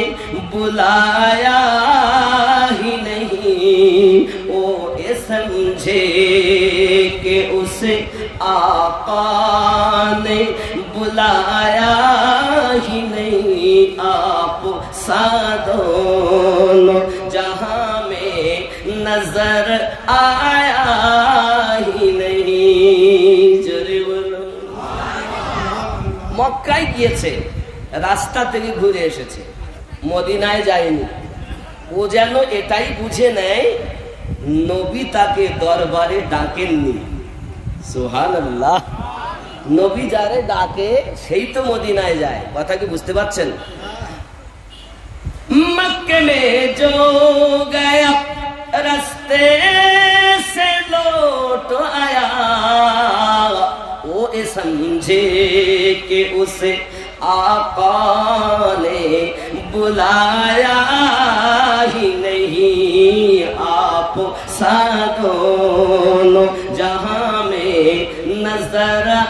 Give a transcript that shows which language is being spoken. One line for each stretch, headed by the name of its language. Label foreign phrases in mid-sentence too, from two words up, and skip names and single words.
Urdu: بلایا ہی نہیں، وہ سمجھے کہ اسے آقا نے بلایا ہی نہیں، آپ سا دونوں جہاں میں نظر آیا ہی نہیں۔
Bangla: জোরে বলো। মক্কায় গিয়েছে, রাস্তা থেকে ঘুরে এসেছে, মদিনায় যায়নি। ও যেন এটাই বুঝে নেয় নবী তাকে দরবারে ডাকেননি। সুবহানাল্লাহ। নবী যারে ডাকে সেই তো মদিনায় যায়, কথা কি বুঝতে পারছেন?
Urdu: مکہ میں جو گیا رستے سے لوٹ آیا، وہ سمجھے کہ اسے آقا نے بلایا ہی نہیں، آپ سا دونوں جہاں میں نظر